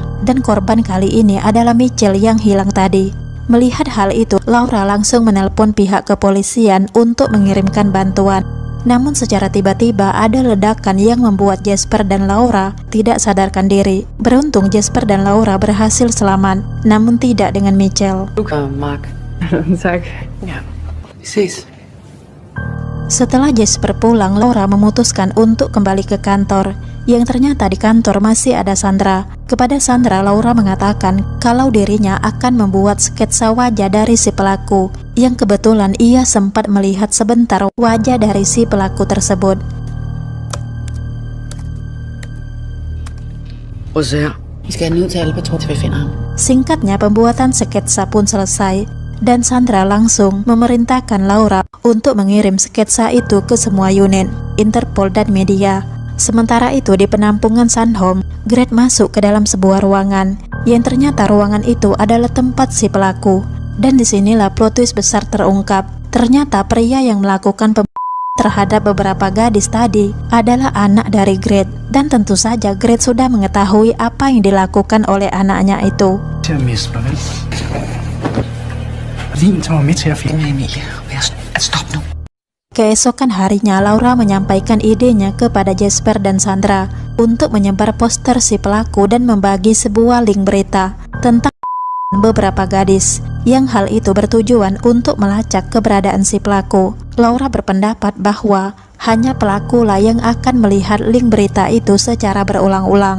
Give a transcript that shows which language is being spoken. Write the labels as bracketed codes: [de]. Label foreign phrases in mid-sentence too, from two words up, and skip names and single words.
[id] Dan korban kali ini adalah Michelle yang hilang tadi. Melihat hal itu, Laura langsung menelpon pihak kepolisian untuk mengirimkan bantuan. Namun secara tiba-tiba ada ledakan yang membuat Jesper dan Laura tidak sadarkan diri. Beruntung Jesper dan Laura berhasil selamat, namun tidak dengan Michelle. [da] Mark. Tak. Ja. Vi ses. [id] Setelah Jesper pulang, Laura memutuskan untuk kembali ke kantor. Yang ternyata di kantor masih ada Sandra. Kepada Sandra, Laura mengatakan kalau dirinya akan membuat sketsa wajah dari si pelaku, yang kebetulan ia sempat melihat sebentar wajah dari si pelaku tersebut. [da] Prøv at se her. Vi skal ned til Albatros, til vi finder ham. [id] Singkatnya, pembuatan sketsa pun selesai, dan Sandra langsung memerintahkan Laura untuk mengirim sketsa itu ke semua unit, Interpol dan media. Sementara itu di penampungan Sandholm, Gret masuk ke dalam sebuah ruangan, yang ternyata ruangan itu adalah tempat si pelaku. Dan disinilah [en] plot twist [id] besar terungkap. Ternyata pria yang melakukan terhadap beberapa gadis tadi adalah anak dari Gret. Dan tentu saja Gret sudah mengetahui apa yang dilakukan oleh anaknya itu. [da] Til at miste mig, vel? Lin tager mig med til at finde Emilie, stop nu. [id] Keesokan harinya Laura menyampaikan idenya kepada Jesper dan Sandra untuk menyebar poster si pelaku dan membagi sebuah link berita tentang beberapa gadis, yang hal itu bertujuan untuk melacak keberadaan si pelaku. Laura berpendapat bahwa hanya pelakulah yang akan melihat link berita itu secara berulang-ulang.